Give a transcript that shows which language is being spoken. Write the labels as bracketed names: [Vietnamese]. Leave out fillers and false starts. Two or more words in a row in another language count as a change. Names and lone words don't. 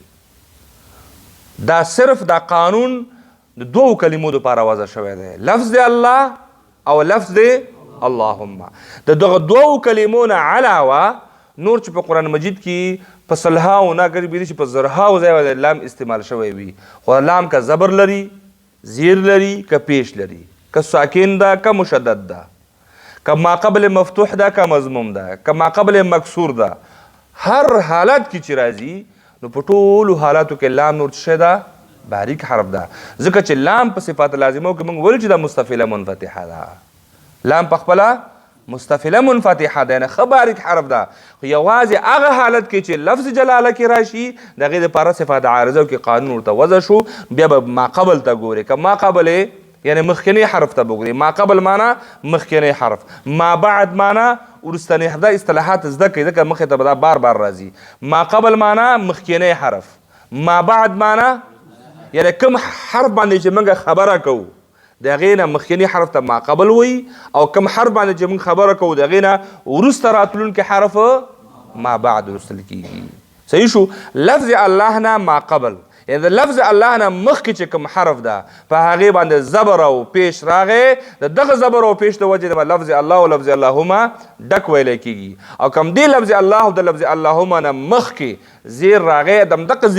[Pashto] کېږي دا صرف دا قانون د دوو کلمو دپاره وضع شوی دی لفظ الله او لفظ اللهم د دغه دوو کلمو نه علاوه نور چې په قرآن مجید کې په سلهاو نه اگر بیدي چې په زرهاو ځای باندې لام استعمال شوی وي خو لام که زبر لري زیر لري که پیش لري که ساکن ده که مشدد ده که ما قبل مفتوح ده که مضموم ده که ما قبل مکسور ده هر حالت کې چې راځي نو په ټولو حالاتو کې لام نور څه ده باریک حرف ده ځکه چې لام په صفات لازمو کې موږ ویل چې دا مستفله منفتحه ده لام په خپله مستفله منفتحه ده نه ښه باریک حرف ده خو یوازې هغه حالت کې چې لفظ جلاله کې راشي د هغې دپاره صفات عارضه کې قانون ورته وضع شو بیا به ما قبل ته ګورې که ما قبل یعنی مخکنی حرف ته بګورې ما قبل معنا مخکنی حرف ما بعد معنا وروستنی دا اصطلاحات زده کوي ځکه مخې ته به دا بار بار راځي ما قبل معنا مخکنی حرف ما بعد معنا یعنی کوم حرف باندې چې موږ خبره کوو د هغې نه مخکني حرف ته ما قبل وایي او کوم حرف باندې چې موږ خبره کوو د هغې نه وروسته راتلونکی حرف ما بعد لوستل کېږي صحیح شو لفظ الله نه ما قبل یعنی د لفظ الله نه مخکې چې کوم حرف ده په هغې باندې زبر او پیش راغی د دغه زبر او پیش د وجې نه لفظ الله او لفظ اللهما ډک ویلی کېږي او کوم دی لفظ الله او د لفظ اللهما نه مخکې زیر راغی دغه